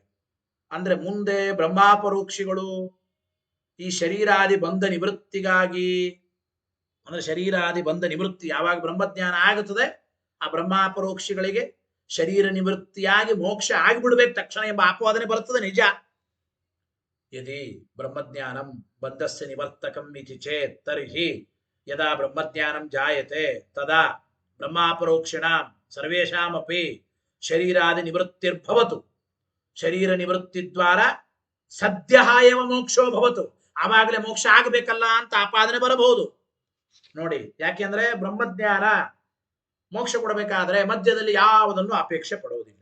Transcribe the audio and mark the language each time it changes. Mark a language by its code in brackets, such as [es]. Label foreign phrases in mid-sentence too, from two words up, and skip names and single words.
[kn] ಅಂದ್ರೆ ಮುಂದೆ ಬ್ರಹ್ಮಾಪರೋಕ್ಷಿಗಳು ಈ ಶರೀರಾದಿ ಬಂಧ ನಿವೃತ್ತಿಗಾಗಿ, ಅಂದ್ರೆ ಶರೀರಾದಿ ಬಂಧ ನಿವೃತ್ತಿ ಯಾವಾಗ ಬ್ರಹ್ಮಜ್ಞಾನ ಆಗುತ್ತದೆ ಆ ಬ್ರಹ್ಮಾಪರೋಕ್ಷಿಗಳಿಗೆ ಶರೀರ ನಿವೃತ್ತಿಯಾಗಿ ಮೋಕ್ಷ ಆಗಿಬಿಡ್ಬೇಕು ತಕ್ಷಣ ಎಂಬ ಆಪಾದನೆ ಬರುತ್ತದೆ. ನಿಜ. [sa] ಯದಿ ಬ್ರಹ್ಮಜ್ಞಾನಂ ಬಂಧಸ್ಯ ನಿವರ್ತಕಂ ಇತಿ ಚೇತ್ ತರ್ಹಿ ಯದಾ ಬ್ರಹ್ಮಜ್ಞಾನಂ ಜಾಯತೆ ತದಾ ಬ್ರಹ್ಮಾಪರೋಕ್ಷಿಣಾಂ ಸರ್ವೇಷಾಮಪಿ ಶರೀರಾದಿ ನಿವೃತ್ತಿರ್ಭವತು. ಶರೀರ ನಿವೃತ್ತಿ ದ್ವಾರ ಸದ್ಯ ಏವ ಮೋಕ್ಷೋ ಭವತು. [kn] ಆವಾಗಲೇ ಮೋಕ್ಷ ಆಗಬೇಕಲ್ಲ ಅಂತ ಆಪಾದನೆ ಬರಬಹುದು ನೋಡಿ. ಯಾಕೆಂದ್ರೆ ಬ್ರಹ್ಮಜ್ಞಾನ ಮೋಕ್ಷ ಕೊಡಬೇಕಾದ್ರೆ ಮಧ್ಯದಲ್ಲಿ ಯಾವುದನ್ನು ಅಪೇಕ್ಷೆ ಪಡುವುದಿಲ್ಲ.